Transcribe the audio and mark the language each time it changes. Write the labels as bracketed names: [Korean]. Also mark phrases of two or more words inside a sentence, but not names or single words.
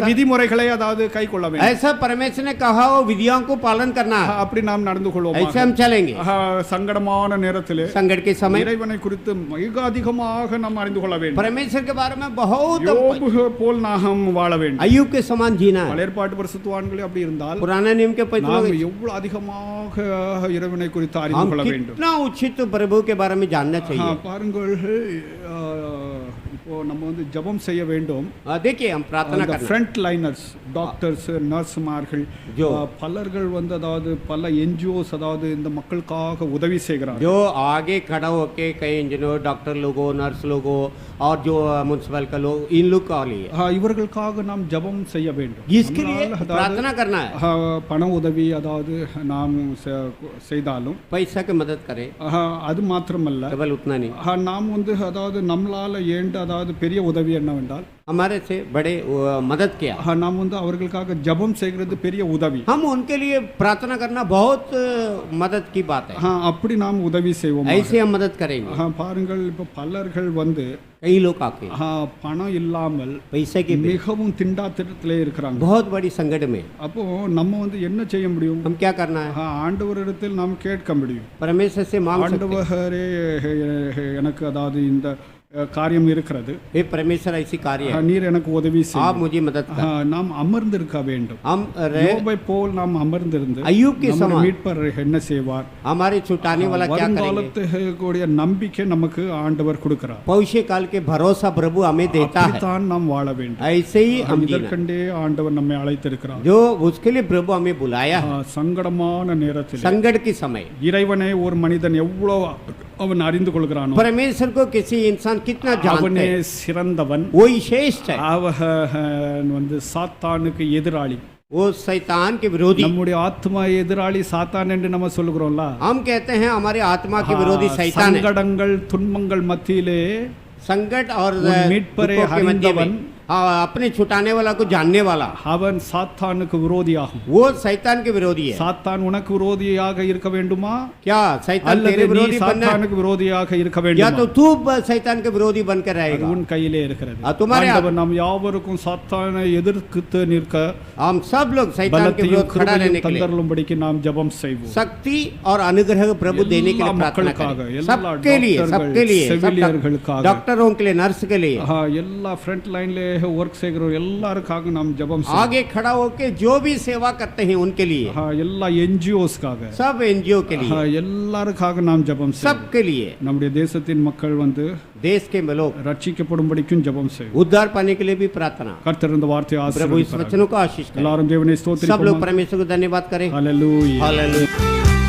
[Hindi] ऐसा- [Tamil] விதிமுறைகளை அதாவது கை கொள்ள வேண்டும். [Hindi] ऐसा परमेश्वर ने कहा वो विधियों को पालन करना है, [Tamil] அப்படி நாம் நடந்து கொள்வோம். [Hindi] ऐसे हम चलेंगे। [Tamil] சங்கடமான நேரத்திலே [Hindi] संकट के समय [Tamil] இறைவனை குறித்து மிக அதிகமாக நாம் அறிந்து கொள்ள வேண்டும். [Hindi] परमेश्वर के बारे में बहुत [Tamil] யோபு போல் நாம் வாழ வேண்டும். [Hindi] अय्यूब के समान जीना है। [Tamil] பழைய ஏற்பாட்டு பரிசுத்தவான்களே அப்படி இருந்தால் [Hindi] पुराने नियम के पवित्र [Tamil] நாம் [Hindi] लोग, [Tamil] எவ்வளவு அதிகமாக இறைவனை குறித்து அறிந்து [Hindi] हम [Tamil] கொள்ள வேண்டும். [Hindi] कितना उचित प्रभु के बारे में जानना चाहिए। [Tamil] பாருங்கள், இப்போ நம்ம வந்து ஜெபம் செய்ய வேண்டும். [Hindi] देखिए हम प्रार्थना करना, [English] front liners, doctors, நர்ஸ்மார்கள், [Hindi] जो [Tamil] பலர்கள் வந்து அதாவது பல என்ஜிஓஸ் அதாவது இந்த மக்களுக்காக உதவி செய்கிறார்கள். [Hindi] जो आगे खड़ा होके कई इंजीनियर, डॉक्टर लोगों, नर्स लोगों और जो म्युनिसिपल का लोग, इन लोग का लिए [Tamil] இவர்களுக்காக நாம் ஜெபம் செய்ய வேண்டும். [Hindi] इसके लिए [Tamil] நம்மளால அதாவது, [Hindi] प्रार्थना करना है। [Tamil] பண உதவி அதாவது நாம் செய்தாலும் [Hindi] पैसा की मदद करे, [Tamil] அது மாத்திரமல்ல, [Hindi] केवल उतना नहीं, [Tamil] நாம் வந்து அதாவது நம்மளால ஏண்ட அதாவது பெரிய உதவி என்னவென்றால் [Hindi] हमारे से बड़े मदद किया, [Tamil] நாம் வந்து அவர்களுக்காக ஜெபம் செய்கிறது பெரிய உதவி. [Hindi] हम उनके लिए प्रार्थना करना बहुत मदद की बात है। [Tamil] அப்படி நாம் உதவி செய்வோம். [Hindi] ऐसे हम मदद करेंगे। [Tamil] பாருங்கள், இப்போ பலர்கள் வந்து [Hindi] कई लोग आके [Tamil] பணம் இல்லாமல் [Hindi] पैसे की [Tamil] மிகவும் திண்டாட்டத்திலே இருக்கிறாங்க. [Hindi] बहुत बड़ी संकट में, [Tamil] அப்போ நம்ம வந்து என்ன செய்ய முடியும்? [Hindi] हम क्या करना है? [Tamil] ஆண்டவரிடத்தில் நாம் கேட்க முடியும். [Hindi] परमेश्वर से मांग सकते हैं, [Tamil] ஆண்டவரே, எனக்கு அதாவது இந்த காரியம் இருக்கிறது, [Hindi] हे परमेश्वर ऐसी कार्य है, [Tamil] நீர் எனக்கு உதவி [Hindi] आप [Tamil] செய்யும். [Hindi] मुझे मदद कर। [Tamil] நாம் அமர்ந்திருக்க வேண்டும். [Hindi] हम रहे [Tamil] யோபை போல் நாம் அமர்ந்திருந்து [Hindi] अय्यूब के [Tamil] நம்முடைய [Hindi] समान, [Tamil] மீட்பர் என்ன செய்வார்? [Hindi] हमारे छुटाने वाला क्या करेंगे? [Tamil] வருங்காலத்துடைய நம்பிக்கை நமக்கு ஆண்டவர் கொடுக்கிறார். [Hindi] भविष्य काल के भरोसा प्रभु हमें देता है, [Tamil] அப்படித்தான் நாம் வாழ வேண்டும். [Hindi] ऐसे ही हम जीना। [Tamil] இதற்கண்டே ஆண்டவர் நம்மை அழைத்திருக்கிறார். [Hindi] जो उसके लिए प्रभु हमें बुलाया है, [Tamil] சங்கடமான நேரத்தில் [Hindi] संकट के समय [Tamil] இறைவனை ஒரு மனிதன் எவ்வளவு அவன் அறிந்து கொள்கிறானோ, [Hindi] परमेश्वर को किसी इंसान कितना जानते [Tamil] அவனே [Hindi] हैं, [Tamil] சிறந்தவன். [Hindi] वही श्रेष्ठ है। [Tamil] அவன் வந்து சாத்தானுக்கு எதிராளி. [Hindi] वो शैतान के विरोधी, [Tamil] நம்முடைய ஆத்மா எதிராளி சாத்தான் என்று நம்ம சொல்லுகிறோம்ல. [Hindi] हम कहते हैं हमारे आत्मा के विरोधी शैतान है। [Tamil] சங்கடங்கள் துன்பங்கள் மத்தியிலே [Hindi] संकट और [Tamil] उन மீட்பரை [Hindi] दुखों के मध्य में, [Tamil] அறிந்தவன், [Hindi] अपने छुटाने वाला को जानने वाला, [Tamil] அவன் சாத்தானுக்கு விரோதியாகும். [Hindi] वो शैतान के विरोधी है। [Tamil] சாத்தான் உனக்கு விரோதியாக இருக்க வேண்டுமா? [Hindi] क्या शैतान [Tamil] அல்லது [Hindi] तेरे [Tamil] நீ [Hindi] विरोधी बनना है? [Tamil] சாத்தானுக்கு விரோதியாக இருக்க [Hindi] या [Tamil] வேண்டுமா? [Hindi] तो तू शैतान के विरोधी बनकर [Tamil] அது [Hindi] रहेगा। [Tamil] உன் கையிலே இருக்கிறது. [Hindi] तुम्हारे [Tamil] ஆண்டவர் நாம் யாவருக்கும் சாத்தானை எதிர்த்து நிற்க [Hindi] हम सब लोग शैतान के [Tamil] பலத்தையும் [Hindi] विरोध खड़ा रहने [Tamil] கிருபையும் [Hindi] के लिए [Tamil] தந்தருளும்படிக்கு நாம் ஜெபம் செய்வோம். [Hindi] शक्ति और अनुग्रह प्रभु देने के लिए [Tamil] எல்லா [Hindi] प्रार्थना [Tamil] மக்களுக்காக, [Hindi] करें, [Tamil] எல்லா [Hindi] सबके लिए, सबके लिए, सब [Tamil] செவிலியர்களுக்காக, [Hindi] डॉक्टरों के लिए, नर्स के लिए, [Tamil] எல்லா [English] front line [Tamil] ஒர்க் செய்கிறோம் எல்லாருக்காக நாம் ஜெபம் செய்வோம். [Hindi] आगे खड़ा होके जो भी सेवा करते हैं उनके लिए, [Tamil] எல்லா என்ஜிஓஸ்க்காக, [Hindi] सब एनजीओ के लिए, [Tamil] எல்லாருக்காக நாம் ஜெபம் செய்வோம். [Hindi] सबके लिए, [Tamil] நம்முடைய தேசத்தின் மக்கள் வந்து [Hindi] देश के लोग [Tamil] ரட்சிக்கப்படும்படிக்கும் ஜெபம் செய்வோம். [Hindi] उद्धार पाने के लिए भी प्रार्थना। [Tamil] கர்த்தர் இந்த வார்த்தையை [Hindi] प्रभु इस [Tamil] ஆசீர்வதிப்பாராக. [Hindi] वचनों को आशीष करें। [Tamil] எல்லாரும் தேவனை [Hindi] सब लोग [Tamil] ஸ்தோத்திரிப்போம். [Hindi] परमेश्वर को धन्यवाद करें। [Tamil] ஹல்லேலூயா. [Hindi] हालेलुया।